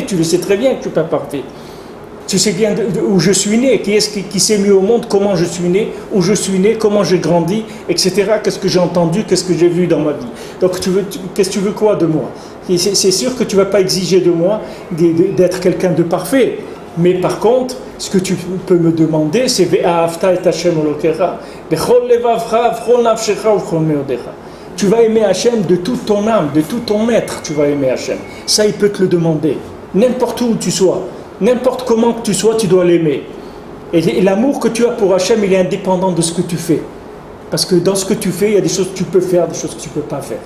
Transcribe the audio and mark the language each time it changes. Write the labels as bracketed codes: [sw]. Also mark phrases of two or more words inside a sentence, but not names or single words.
[fr] Tu le sais très bien que je ne suis pas parfait. Tu sais bien où je suis né, qui s'est mis au monde, comment je suis né, où je suis né, comment j'ai grandi, etc. Qu'est-ce que j'ai entendu, qu'est-ce que j'ai vu dans ma vie. Donc qu'est-ce que tu veux quoi de moi? C'est sûr que tu ne vas pas exiger de moi d'être quelqu'un de parfait. Mais par contre, ce que tu peux me demander, c'est [he] ואהבת את ה' אלוהיך בכל לבבך בכל נפשך בכל מאודך. [fr] Tu vas aimer Hachem de toute ton âme, de tout ton être, tu vas aimer Hachem. Ça, il peut te le demander. N'importe où tu sois. N'importe comment que tu sois, tu dois l'aimer. Et l'amour que tu as pour Hachem, il est indépendant de ce que tu fais. Parce que dans ce que tu fais, il y a des choses que tu peux faire, des choses que tu ne peux pas faire.